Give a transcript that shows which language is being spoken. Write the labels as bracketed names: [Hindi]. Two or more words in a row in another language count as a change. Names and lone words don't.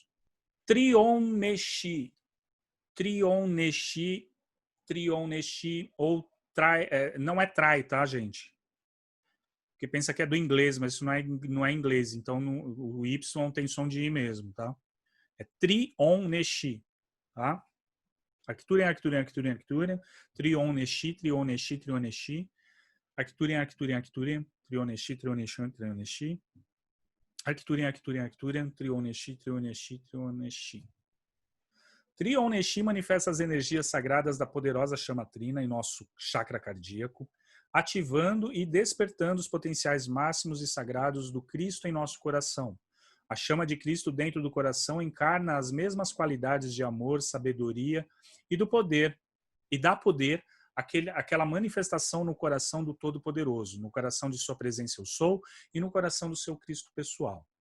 [Portuguese] Trion Neshi ou não é trai, tá, gente? Porque pensa que é do inglês, mas isso não é inglês, então o Y tem som de I mesmo, tá? É Trion Neshi, tá? Arcturian, Trion Neshi, Arcturian, Trion Neshi, Arcturian, Trion Neshi. Trion Neshi manifesta as energias sagradas da poderosa chama trina em nosso chakra cardíaco, ativando e despertando os potenciais máximos e sagrados do Cristo em nosso coração. A chama de Cristo dentro do coração encarna as mesmas qualidades de amor, sabedoria e do poder, e dá poder àquela manifestação no coração do Todo-Poderoso, no coração de sua presença eu sou e no coração do seu Cristo pessoal.